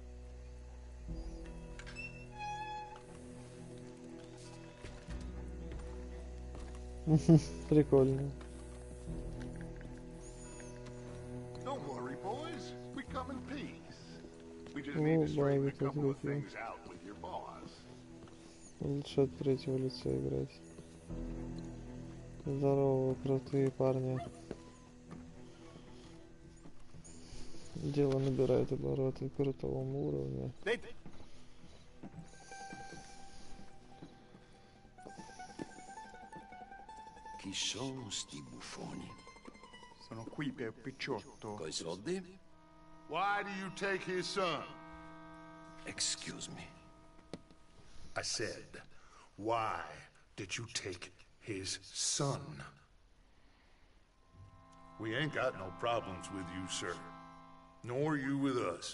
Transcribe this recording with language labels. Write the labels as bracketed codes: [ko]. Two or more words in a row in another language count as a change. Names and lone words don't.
[ru] Прикольно. [en] Don't worry, boys. We come in peace. We just Oh, need to straighten a boy, couple of that's okay. things out with your boss. [ru] Лучше от третьего лица играть. Здорово, крутые парни. Дело набирает обороты к крутому уровню. [it] Chi sono sti buffoni? Sono qui per Picciotto. Coi soldi? [en] Why do you take his son? Excuse me. I said, why did you take his son? We ain't got no problems with you, sir. Nor you with us.